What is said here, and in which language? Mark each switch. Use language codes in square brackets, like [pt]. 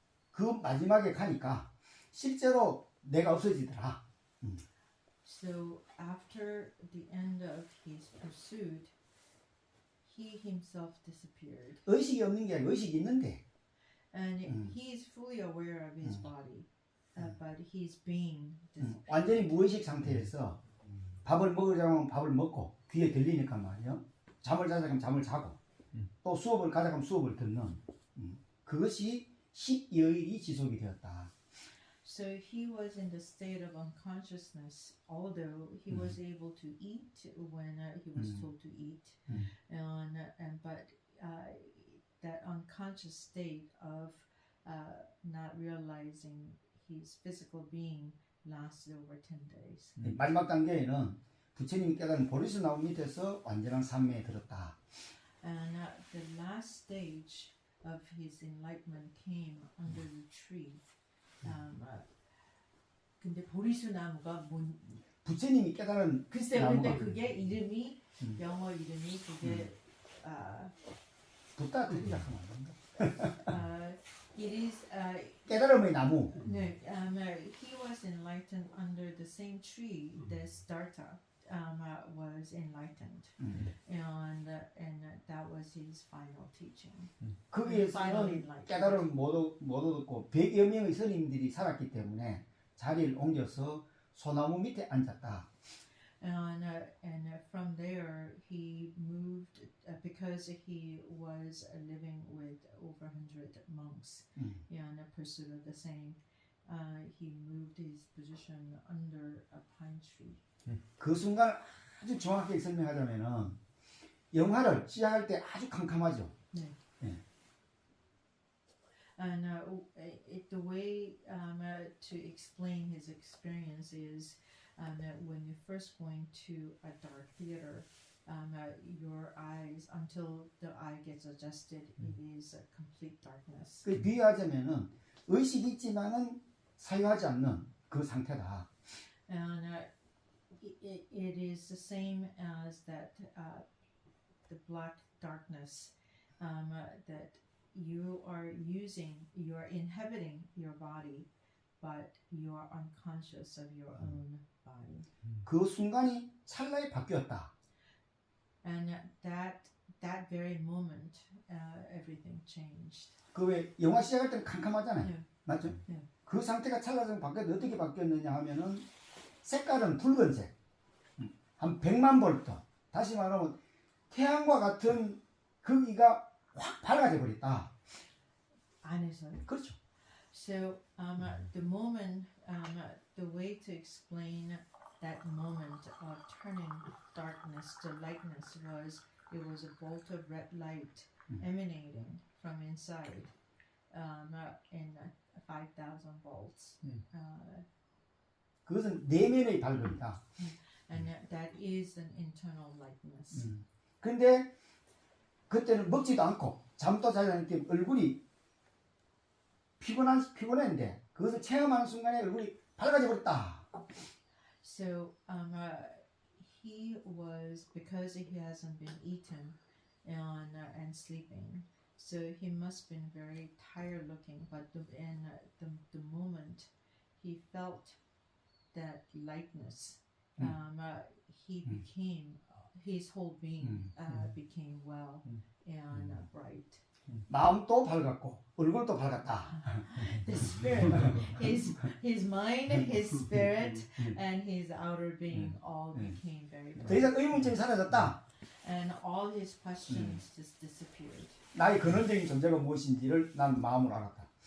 [ko] 그 마지막에 가니까 실제로 내가 없어지더라. [en] So after the end of his pursuit, he himself disappeared. [ko] 의식이 없는 게 아니라 의식이 있는데. [en] And he is fully aware of his body, but his being disappeared. [ko] 완전히 무의식 상태에서 밥을 먹으려고 하면 밥을 먹고 귀에 들리니까 말이요. 잠을 자자고 하면 잠을 자고 또 수업을 가자고 하면 수업을 듣는 그것이 10여일이 지속이 되었다. [en] So he was in the state of unconsciousness, although he was able to eat when he was told to eat, and but that unconscious state of not realizing his physical being lasted over 10 days. [ko] 마지막 단계에는 부처님이 깨달은 보리수 나무 밑에서 완전한 산매에 들었다. [en] And the last stage of his enlightenment came under the tree. [ko] 근데 보리수 나무가 뭔? 부처님이 깨달은 글쎄, 나무가 근데 그게 이름이 영어 이름이 그게 붙다 들이자 하면 안 된다. [en] it is [ko] 깨달음의 나무. [en] no, he was enlightened under the same tree that Siddhartha was enlightened, and that was his final teaching. [ko] 거기에서는 깨달음을 못 얻었고 100여 명의 스님들이 살았기 때문에 자리를 옮겨서 소나무 밑에 앉았다. [en] And from there he moved because he was living with over 100 monks in pursuit of the same. He moved his position under a pine tree. [ko] 그 순간 아주 정확하게 설명하자면은 영화를 시작할 때 아주 캄캄하죠. 네. [en] And the way to explain his experience is that when you first go into a dark theater, your eyes, until the eye gets adjusted, it is a complete darkness. [ko] 그 비유하자면은 의식이 있지만은 사유하지 않는 그 상태다. [en] And it is the same as that the black darkness that you are inhabiting your body, but you are unconscious of your own body. [ko] 그 순간이 찰나에 바뀌었다. [en] And that very moment, everything changed. [ko] 그 왜 영화 시작할 때는 캄캄하잖아요. 네. 맞죠? 네. 그 상태가 찰나서 바뀌었는데 어떻게 바뀌었느냐 하면은 색깔은 붉은색. 한 100만 볼트. 다시 말하면 태양과 같은 거기가 확 밝아져 버렸다. 안에서요? 그렇죠. [en] So the moment, the way to explain that moment of turning darkness to lightness was it was a bolt of red light emanating from inside in 5,000 volts. [ko] 그것은 내면의 밝음이다. [en] And that is an internal lightness. [ko] 근데 그때는 먹지도 않고 잠도 자지 않기 때문에 얼굴이 피곤했는데 그것을 체험하는 순간에 얼굴이 밝아져 버렸다. [en] So he was, because he hasn't been eaten and sleeping, so he must been very tired looking. But the moment he felt that lightness, he became, his whole being became well and bright. [ko] 마음도 밝았고 얼굴도 밝았다. [en] The spirit, his mind, his spirit, and his outer being all became very [ko] 더 [en] bright. [ko] 이상 의문점이 사라졌다. [en] And all his questions just disappeared. [ko] 나의 근원적인 존재가 무엇인지를 난 마음으로 알았다.